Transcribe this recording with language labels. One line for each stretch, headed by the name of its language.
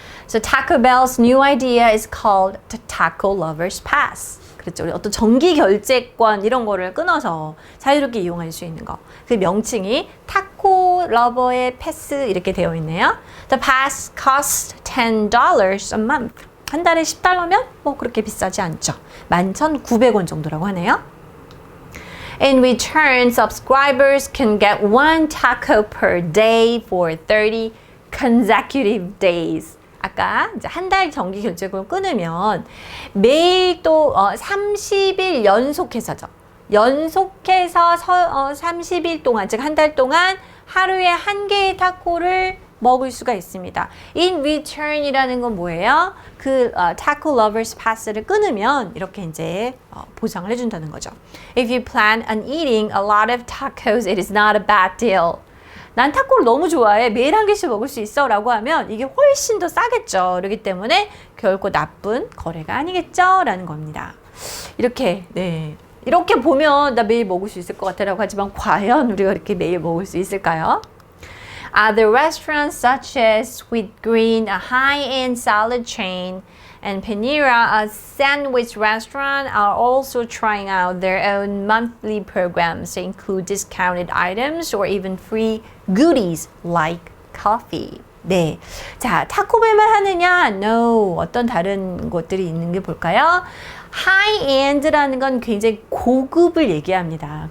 English: So Taco Bell's new idea is called the Taco Lovers Pass.
Korean: 그렇죠. 우리 어떤 정기 결제권 이런 거를 끊어서 자유롭게 이용할 수 있는 거. 그 명칭이 타코 러버의 패스 이렇게 되어 있네요.
English: The pass costs $10 a month.
Korean: 한 달에 $10면 뭐 그렇게 비싸지 않죠. 11,900원 정도라고 하네요.
English: In return, subscribers can get one taco per day for 30 consecutive days.
Korean: 아까 이제 한 달 정기 결제금을 끊으면 매일 또 30일 연속해서죠. 연속해서 30일 동안, 즉 한 달 동안 하루에 한 개의 타코를 먹을 수가 있습니다.
English: In return
Korean: 이라는 건 뭐예요? 그 Taco Lovers Pass를 끊으면 이렇게 이제 보상을 해준다는 거죠.
English: If you plan on eating a lot of tacos, it is not a bad deal.
Korean: 난 타코를 너무 좋아해. 매일 한 개씩 먹을 수 있어. 라고 하면 이게 훨씬 더 싸겠죠. 그렇기 때문에 결코 나쁜 거래가 아니겠죠. 라는 겁니다. 이렇게, 네. 이렇게 보면 나 매일 먹을 수 있을 것 같아. 라고 하지만 과연 우리가 이렇게 매일 먹을 수 있을까요?
English: Other restaurants such as Sweet Green, a high-end salad chain, and Panera, a sandwich restaurant, are also trying out their own monthly programs that include discounted items or even free goodies like coffee.
Korean: 네. 자, 타코벨만 하느냐? No. 어떤 다른 곳들이 있는 게 볼까요? 하이엔드라는 건 굉장히 고급을 얘기합니다.